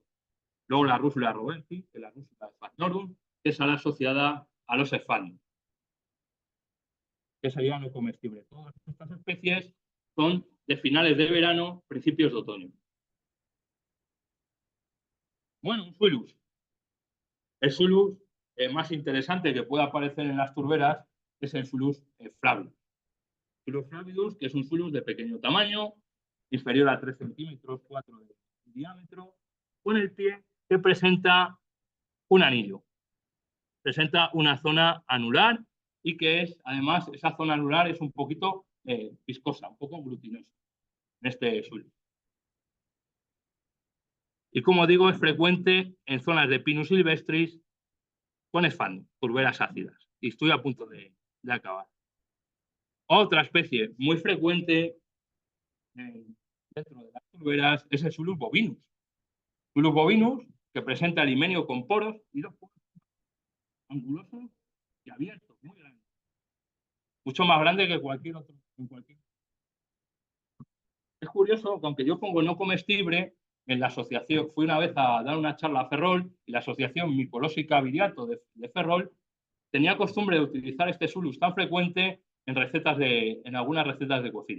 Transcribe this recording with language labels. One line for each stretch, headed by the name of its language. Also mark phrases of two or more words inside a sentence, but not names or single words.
Spanish: Luego la rúsula robensi, que es la rúsula sphagnum, que es asociada a los sphagnum, que sería no comestible. Todas estas especies son de finales de verano, principios de otoño. Bueno, un Suilus. El Suilus más interesante que puede aparecer en las turberas es el Suilus flavidus. Suilus flavidus, que es un Suilus de pequeño tamaño, inferior a 3 centímetros, 4 de diámetro, con el pie que presenta un anillo. Presenta una zona anular y que es, además, esa zona anular es un poquito viscosa, un poco glutinosa en este Suilus. Y como digo, es frecuente en zonas de Pinus silvestris con sphagnum, turberas ácidas. Y estoy a punto de acabar. Otra especie muy frecuente dentro de las turberas es el Suilus bovinus. Suilus bovinus, que presenta el himenio con poros y dos poros angulosos y abiertos, muy grandes. Mucho más grande que cualquier otro. Es curioso que aunque yo pongo no comestible, en la asociación, fui una vez a dar una charla a Ferrol y la asociación micológica viriato de Ferrol tenía costumbre de utilizar este Suilus tan frecuente en algunas recetas de cocina.